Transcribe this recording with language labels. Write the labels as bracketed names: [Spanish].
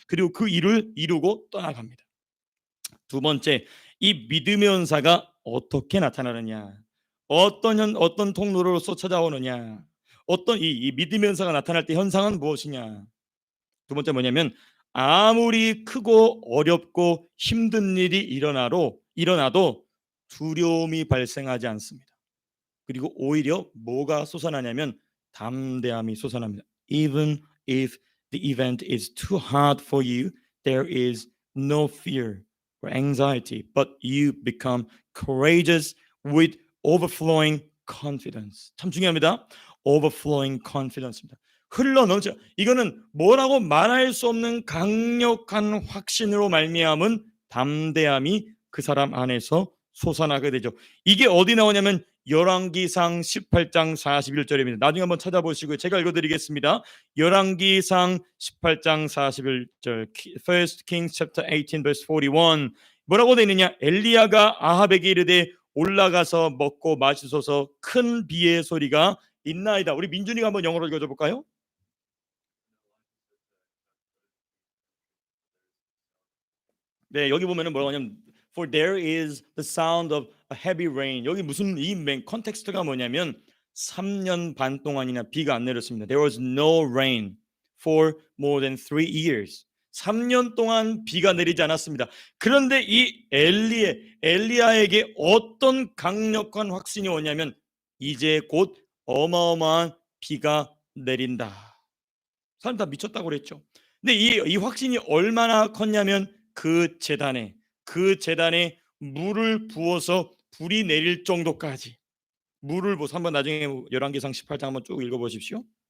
[Korean] 그리고 그 일을 이루고 떠나갑니다. 두 번째, 이 믿음의 은사가 어떻게 나타나느냐, 어떤 통로로서 찾아오느냐, 어떤 이 믿음의 은사가 나타날 때 현상은 무엇이냐. 두 번째 뭐냐면, 아무리 크고 어렵고 힘든 일이 일어나도 두려움이 발생하지 않습니다. 그리고 오히려 뭐가 솟아나냐면 담대함이 솟아납니다. [English] Even if the event is too hard for you, there is no fear or anxiety, but you become courageous with overflowing confidence. [Korean] 참 중요합니다. [English] overflowing confidence입니다. [Korean] 흘러넘쳐. 이거는 뭐라고 말할 수 없는 강력한 확신으로 말미암은 담대함이 그 사람 안에서 솟아나게 되죠. 이게 어디 나오냐면 열왕기상 18장 41절입니다. 나중에 한번 찾아보시고요. 제가 읽어드리겠습니다. 열왕기상 18장 41절, [English] First Kings chapter 18 verse 41. [Korean] 뭐라고 되어 있느냐? 엘리야가 아합에게 이르되 올라가서 먹고 마시소서, 큰 비의 소리가 있나이다. 우리 민준이가 한번 영어로 읽어줘 볼까요? 네, 여기 보면은 뭐라고 하냐면 [English] For there is the sound of a heavy rain. [Korean] 여기 무슨 컨텍스트가 뭐냐면 3년 반 동안이나 비가 안 내렸습니다. [English] There was no rain for more than 3 years. [Korean] 3년 동안 비가 내리지 않았습니다. 그런데 이 엘리야에게 어떤 강력한 확신이 오냐면 이제 곧 어마어마한 비가 내린다. 사람 다 미쳤다고 그랬죠. 근데 이 확신이 얼마나 컸냐면 그 제단에 물을 부어서 불이 내릴 정도까지 물을 부어서, 한번 나중에 열왕기상 18장 한번 쭉 읽어보십시오.